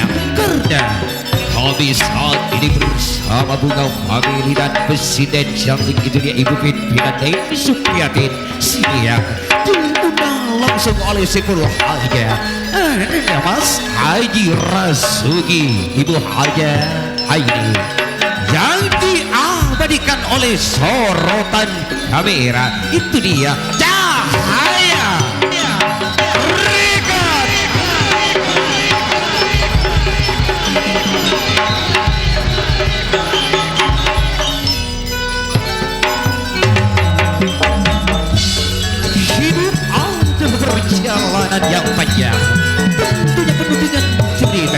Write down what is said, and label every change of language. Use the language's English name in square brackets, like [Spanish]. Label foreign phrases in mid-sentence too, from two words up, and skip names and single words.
[Indonesian] Karena kami saat ini bersama Bunga Family dan Presiden cantik itu dia Ibu Pimpinan Dewi Supriyatin siang diundang langsung oleh Saiful Haja, Mas Haji Rasuki, Ibu Haja Haidi, yang diabadikan oleh sorotan kamera. Itu dia Cahaya Rekat. Hidup adalah perjalanan yang panjang, tentunya penuh dengan cerita.